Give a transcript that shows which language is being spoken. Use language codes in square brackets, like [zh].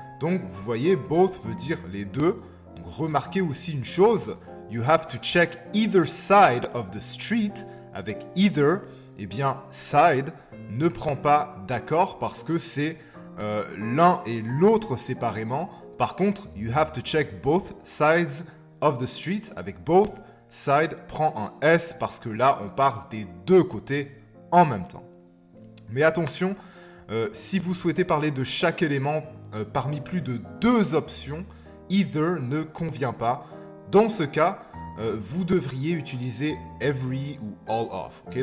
[fr] Donc, vous voyez, both veut dire les deux. Donc, remarquez aussi une chose, [en] you have to check either side of the street. [fr] Avec either, eh bien, side ne prend pas d'accord parce que c'est l'un et l'autre séparément. Par contre, [en] you have to check both sides of the street. [fr] Avec both, side prend un S parce que là, on parle des deux côtés en même temps. Mais attention, si vous souhaitez parler de chaque élément parmi plus de deux options, either ne convient pas. Dans ce cas, vous devriez utiliser every ou all of. Okay?